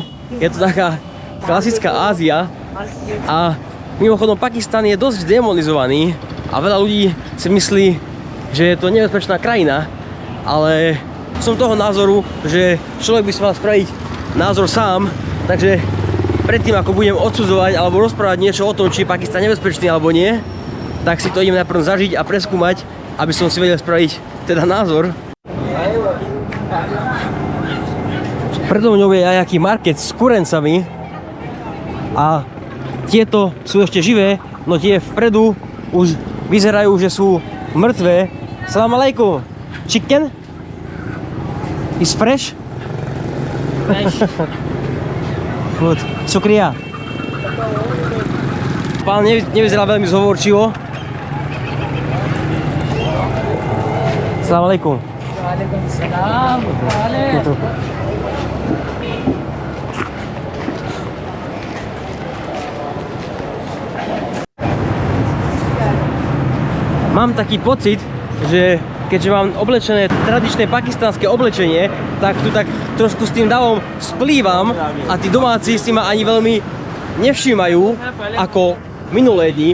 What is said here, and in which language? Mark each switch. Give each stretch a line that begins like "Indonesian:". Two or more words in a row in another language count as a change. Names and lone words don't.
Slovak: Je to taká klasická Ázia a mimochodom Pakistan je dosť demonizovaný a veľa ľudí si myslí, že je to nebezpečná krajina, ale som toho názoru, že človek by si mal spraviť názor sám, takže predtým ako budem odsudzovať alebo rozprávať niečo o tom, či je Pakistan nebezpečný alebo nie, tak si to idem najprv zažiť a preskúmať, aby som si vedel spraviť teda názor. Predo mňou je aj aký market s kurencami a tieto sú ešte živé, no tie vpredu už vyzerajú, že sú mŕtve.
Arabic: سلام عليكم.
English: Chicken? Is fresh? Good. Šukria.
Slovak: Pán nevyzerá veľmi zhovorčivo.
Arabic: سلام عليكم. وعليكم السلام.
Slovak: Mám taký pocit, že keďže mám oblečené tradičné pakistanské oblečenie, tak tu tak trošku s tým davom splývam a tí domáci si ma ani veľmi nevšímajú ako minulé dni.